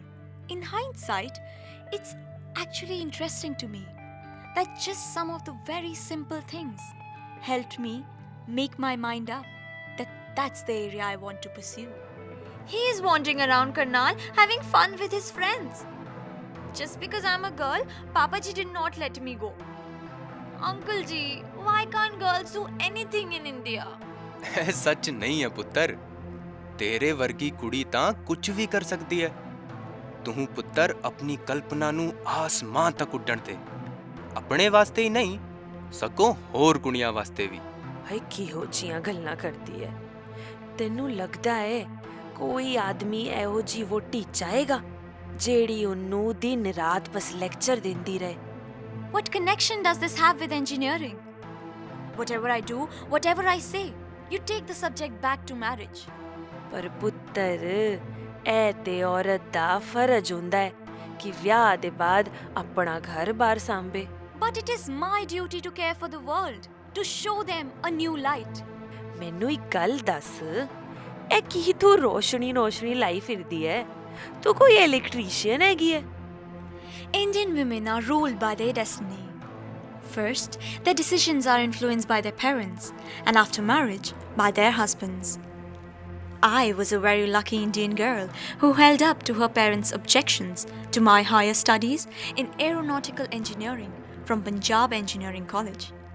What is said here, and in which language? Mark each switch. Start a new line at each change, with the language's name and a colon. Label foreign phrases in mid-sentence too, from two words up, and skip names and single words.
English: In hindsight, it's actually interesting to me that just some of the very simple things helped me make my mind up that that's the area I want to pursue. He is wandering around Karnal having fun with his friends. Just because I'm a girl, Papa ji did not let me go. Uncle ji, why can't girls do anything in India?
Punjabi: ਇਹ ਸੱਚ ਨਹੀਂ ਹੈ ਪੁੱਤਰ ਤੇਰੇ ਵਰਗੀ ਕੁੜੀ ਤਾਂ ਕੁਝ ਵੀ ਕਰ ਸਕਦੀ ਹੈ ਤੂੰ ਪੁੱਤਰ ਆਪਣੀ ਕਲਪਨਾ ਨੂੰ ਆਸਮਾਨ ਤੱਕ ਉੱਡਣ ਤੇ ਆਪਣੇ ਵਾਸਤੇ ਹੀ ਨਹੀਂ ਸਗੋਂ ਹੋਰ ਕੁੜੀਆਂ ਵਾਸਤੇ ਵੀ ਹਾਏ ਕਿਹੋ ਜੀਆਂ ਗੱਲਾਂ ਕਰਦੀ ਐ ਤੈਨੂੰ ਲੱਗਦਾ ਐ ਕੋਈ ਆਦਮੀ ਇਹੋ ਜੀ ਵੋਟੀ ਚਾਹੇਗਾ ਜਿਹੜੀ ਉਹਨੂੰ ਦਿਨ ਰਾਤ ਬਸ ਲੈਕਚਰ ਦਿੰਦੀ ਰਹੇ
English: What connection does this have with engineering? Whatever I do, whatever I say, you take the subject back to marriage.
Punjabi: ਪਰ ਪੁੱਤਰ ਇਹ ਤੇ ਔਰਤ ਦਾ ਫਰਜ਼ ਹੁੰਦਾ ਹੈ ਕਿ ਵਿਆਹ ਦੇ ਬਾਅਦ ਆਪਣਾ ਘਰ-ਬਾਰ ਸੰਭੇ
English: But it is my duty to care for the world, to show them a new light.
Punjabi: ਮੈਨੂੰ ਇੱਕ ਗੱਲ ਦੱਸ ਇਹ ਕੀ ਤੂੰ ਰੋਸ਼ਨੀ ਲਾਈ ਫਿਰਦੀ ਐ ਤੂੰ ਕੋਈ ਇਲੈਕਟ੍ਰੀਸ਼ੀਅਨ ਹੈਗੀ ਐ
English: Indian women are ruled by their destiny. First, their decisions are influenced by their parents, and after marriage, by their husbands. I was a very lucky Indian girl who held up to her parents' objections to my higher studies in aeronautical engineering from Punjab Engineering College.